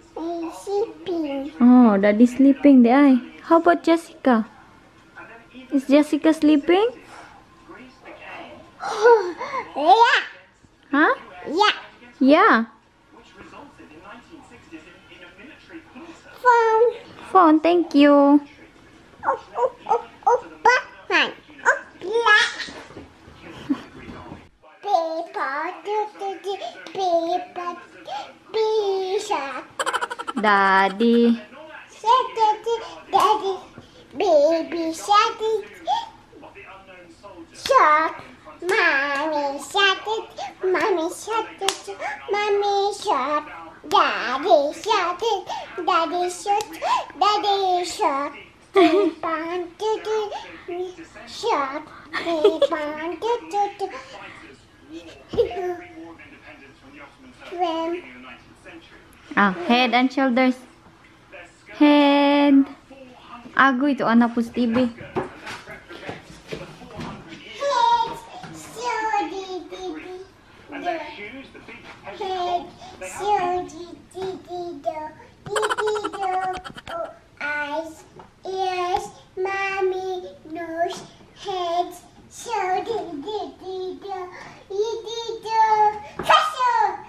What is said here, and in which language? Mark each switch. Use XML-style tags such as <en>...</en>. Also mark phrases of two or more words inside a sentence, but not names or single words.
<en>Daddy sleeping. Oh, Daddy sleeping there. How about Jessica? Is Jessica sleeping? Greece became, Yeah. Huh? Yeah. Yeah. which resulted in 1960s in a military junta. Phone. Phone, thank you. Batman. Black. Paper. P-shirt. Daddy. Daddy. Baby shark. Of the unknown soldiers. Shark. Mommy shark. Mommy shark. Mommy shark. Daddy shark. Daddy shark. Daddy shark. Keep on shark. Keep on Pre-war of independence from the Ottoman Turks When- in the 19th century. Ah, head and shoulders. Head.</en> <tl>Agoy, ito anak po sa TV.</tl> <en>And their shoes, the big heavy Head, clogs, they have eyes, ears, mommy, nose, head, shoulder, faster,</en>